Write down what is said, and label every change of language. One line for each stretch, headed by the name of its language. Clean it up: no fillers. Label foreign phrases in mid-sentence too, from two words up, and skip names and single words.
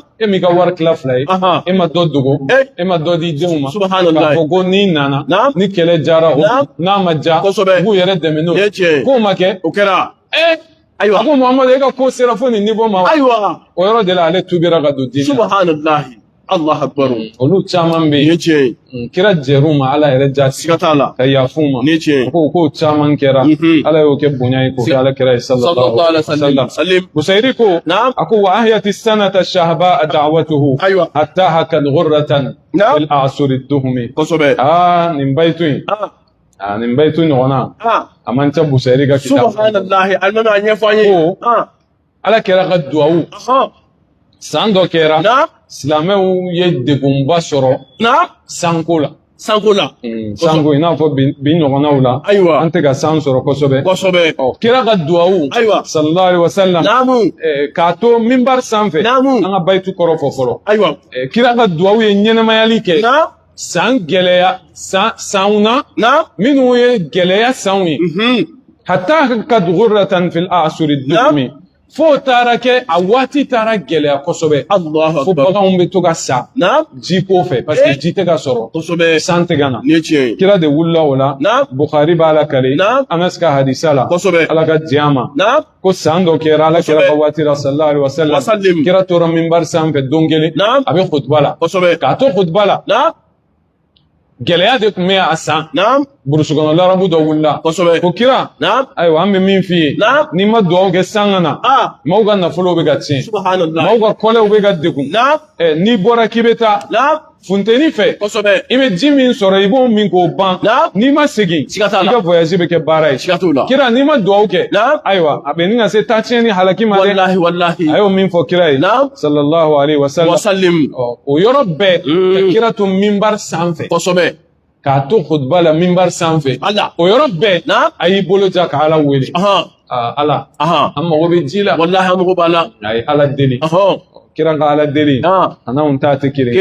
Bambara: e m'i ka wari tila fila ye Aha. e ma dɔ dogo Eh. e ma dɔ di denw ma Subhanallah. k'a fɔ ko n'i nana Na? ni kɛlɛ jara o Na? n'a ma ja Kosɛbɛ. u b'u yɛrɛ dɛmɛ n'o ni ye tiɲɛ ye k'o ma kɛ o kɛra a ayiwa ko Muhamadu e ka ko sera fo nin niveau ma wa ayiwa o yɔrɔ de la ale tubira ka don diinɛ na
Arabic: سبحان الله الله أكبر
Bambara: olu caman bɛ ni ye yen tiɲɛ ye kira jɛr'u ma ala yɛrɛ jaati siga t'a la ka yafu ma ni ye tiɲɛ ye ko kow caman kɛra ala y'o kɛ bonya ye k'o kɛ ala kira ye
Arabic: صلى الله عليه وسلم
Bambara: sallim Busayri ko na a ko
Arabic: وأحيت السنة الشهباء دعوته
Bambara: ayiwa
Arabic: حتى حكت غرة
Bambara: Na?
Arabic: في الأعصر الدهم
Bambara: kosɛbɛ nin bayitu in nin bayitu ɲɔgɔnna a man ca Busayri ka kitabu subhanallahi alimami a ɲɛfɔ an ye Ko. ala kɛra ka duwawu san dɔ kɛra na silamɛw ye degunba sɔrɔ na sanko la sanko la sanko i n'a fɔ bi ɲɔgɔnnaw la ayiwa an tɛ ka san sɔrɔ kosɛbɛ kosɛbɛ kira ka duwawu ayiwa
Arabic: صلى الله عليه وسلم
Bambara: naamu k'a to minbar sanfɛ Naamu. an ka bayitu kɔrɔ fɔ fɔlɔ ayiwa kira ka duwawu ye ɲɛnɛmayali kɛ na san gɛlɛya sanw na na minnu ye gɛlɛya sanw ye hatta ka
Arabic: غرة في الأعصر الدهم
Bambara: fo taara kɛ a waati taara gɛlɛya kosɛbɛ allahu fo akbar baganw bɛ to ka sa na ji ko fɛ
French: parce que
Bambara: ji tɛ ka sɔrɔ kosɛbɛ san tɛ ka na ni ye tiɲɛ ye kira de wulila o la Na? Bukhari b'a la kale Na? Anas ka hadisa la kosɛbɛ ala ka diɲɛ a ma na ko san dɔ kɛra ala kira ka waati la
Arabic: صلى الله عليه وسلم
Bambara: Wasallim. kira tora minbar sanfɛ don kelen Na? a bɛ khutba la kosɛbɛ k'a to khutba la na gɛlɛya de tun bɛ a san نعم burusi kɔnɔ larabu dɔ wulila kosɛbɛ ko kira نعم ayiwa an bɛ min f'i ye نعم n'i ma dugawu kɛ san ka na maaw ka nafolow bɛ ka tiɲɛ
Arabic: سبحان الله
Bambara: maaw ka kɔlɛw bɛ ka degun نعم n'i bɔra k'i bɛ taa نعم funteni fɛ kosɛbɛ i bɛ ji min sɔrɔ i b'o min k'o ban نعم n'i ma segin siga t'a i la ka voyage bɛ kɛ baara ye siga t'o la kira n'i ma dugawu kɛ نعم ayiwa a bɛ nin ka se taa tiɲɛ ni halaki ma dɛ
Arabic: والله والله
Bambara: a y'o min fɔ kira ye نعم
Arabic: صلى الله عليه وسلم
Bambara: وسلم o yɔrɔ bɛɛ ka kira to minbar sanfɛ kosɛbɛ k'a to khutba la minbar sanfɛ Allah o yɔrɔ bɛɛ نعم a y'i bolo ja ka ala wele ala aha an mago bɛ ji la والله an mago b'a la a ye ala deli kira ka ala deli a n'anw ta tɛ kelen